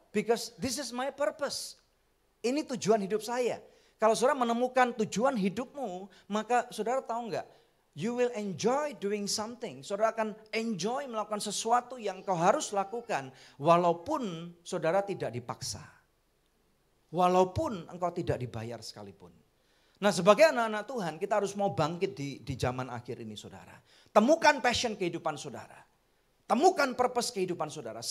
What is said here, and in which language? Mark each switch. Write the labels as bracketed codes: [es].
[en] Because this is my purpose. [id] Ini tujuan hidup saya. Kalau saudara menemukan tujuan hidupmu, maka saudara tahu nggak? [en] You will enjoy doing something. [id] Saudara akan enjoy melakukan sesuatu yang kau harus lakukan walaupun saudara tidak dipaksa. Walaupun engkau tidak dibayar sekalipun. Nah, sebagai anak-anak Tuhan kita harus mau bangkit di zaman akhir ini saudara. Temukan passion kehidupan saudara. Temukan purpose kehidupan saudara.